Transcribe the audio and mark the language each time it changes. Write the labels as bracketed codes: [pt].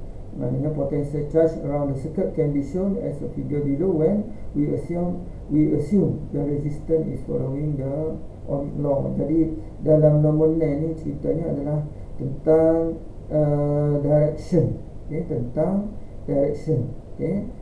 [ms] Maknanya [en] potential charge around the circuit can be shown as a figure below when we assume the resistance is following the Ohmic law. [ms] Jadi dalam nombor ni ceritanya adalah tentang direction, okay? Tentang direction, okay?